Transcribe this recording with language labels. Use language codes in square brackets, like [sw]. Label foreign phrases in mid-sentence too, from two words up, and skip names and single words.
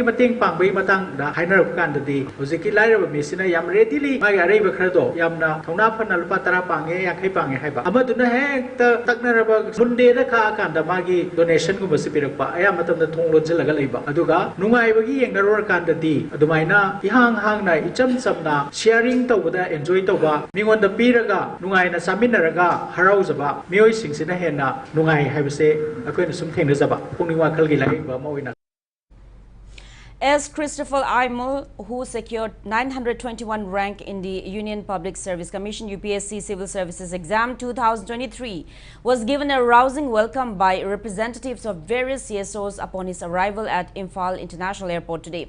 [mni] ꯃꯇꯦꯡ ꯄꯥꯡꯕꯒꯤ ꯃꯇꯥꯡꯗ ꯍꯥꯏꯅꯔꯛꯄ ꯀꯥꯟꯗꯗꯤ ꯍꯧꯖꯤꯛꯀꯤ ꯂꯥꯏꯔꯕ ꯃꯤꯁꯤꯅ ꯌꯥꯝ ꯔꯦꯗꯤꯂꯤ ꯃꯥꯒꯤ ꯑꯔꯩꯕ ꯈꯔꯗꯣ ꯌꯥꯝꯅ ꯊꯧꯅꯥ ꯐꯅ ꯂꯨꯄꯥ 10 ꯄꯥꯡꯉꯦ 50 ꯄꯥꯡꯉꯦ ꯍꯥꯏꯕ ꯑꯃꯗꯨꯅ ꯍꯦꯛꯇ ꯇꯛꯅꯔꯕ ꯃꯨꯟꯗꯦꯗ ꯈꯥꯛꯑꯀꯥꯟꯗ ꯃꯥꯒꯤ ꯗꯣꯅꯦꯁꯟ ꯑꯌꯥꯝꯕ ꯊꯣꯡ ꯂꯣꯟꯖꯤꯜꯂꯒ ꯂꯩꯕ ꯑꯗꯨꯒ ꯅꯨꯡꯉꯥꯏꯕꯒꯤ ꯌꯦꯡꯅꯔꯨꯔꯀꯥꯟꯗꯗꯤ ꯑꯗꯨꯃꯥꯏꯅ ꯏꯍꯥꯡ ꯍꯥꯡꯅ ꯏꯆꯝ ꯆꯝꯅ ꯁꯤꯌꯔꯤꯡ ꯇꯧꯕꯗ ꯑꯦꯟꯖꯣꯏ ꯇꯧꯕ ꯃꯤꯉꯣꯟꯗ ꯄꯤꯔꯒ ꯅꯨꯡꯉꯥꯏꯅ ꯆꯥꯃꯤꯟꯅꯔꯒ ꯍꯔꯥꯎꯖꯕ ꯃꯤꯑꯣꯏꯁꯤꯡꯁꯤꯅ ꯍꯦꯟꯅ ꯅꯨꯡꯉꯥꯏ ꯍꯥꯏꯕꯁꯦ ꯑꯩꯈꯣꯏꯅ ꯁꯨꯝ ꯊꯦꯡꯅꯖꯕ ꯄꯨꯛꯅꯤꯡ ꯋꯥꯈꯜꯒꯤ ꯂꯥꯏꯌꯦꯡꯕ ꯑꯃ ꯑꯣꯏꯅ [en] As Christopher Imel, who secured 921 rank in the Union Public Service Commission UPSC Civil Services Exam 2023, was given a rousing welcome by representatives of various CSOs upon his arrival at Imphal International Airport today.